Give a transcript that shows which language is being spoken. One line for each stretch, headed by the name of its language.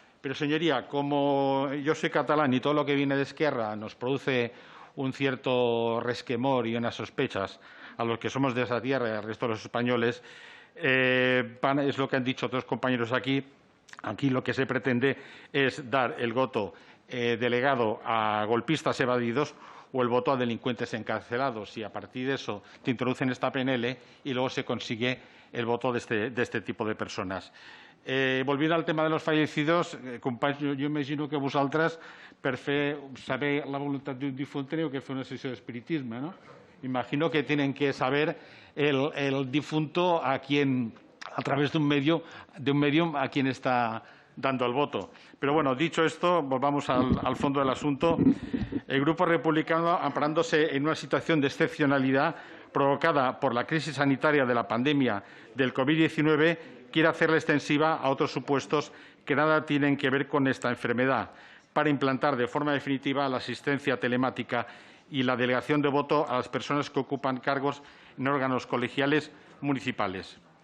Spanish: Pero, señoría, como yo soy catalán y todo lo que viene de Esquerra nos produce un cierto resquemor y unas sospechas a los que somos de esa tierra y al resto de los españoles, es lo que han dicho otros compañeros aquí. Aquí lo que se pretende es dar el voto delegado a golpistas evadidos o el voto a delincuentes encarcelados. Y a partir de eso te introducen esta PNL y luego se consigue el voto de este tipo de personas.
Catalan: Volviendo al tema de los fallecidos, companys, jo imagino que vosaltres, per saber la voluntat d'un difunt, teniu que fer una sessió d'espiritisme, ¿no?
Spanish: Imagino que tienen que saber el difunto a través de un medium a quien está dando el voto. Pero bueno, dicho esto, volvamos al fondo del asunto. El Grupo Republicano, amparándose en una situación de excepcionalidad provocada por la crisis sanitaria de la pandemia del COVID-19, quiere hacerla extensiva a otros supuestos que nada tienen que ver con esta enfermedad, para implantar de forma definitiva la asistencia telemática y la delegación de voto a las personas que ocupan cargos en órganos colegiales municipales.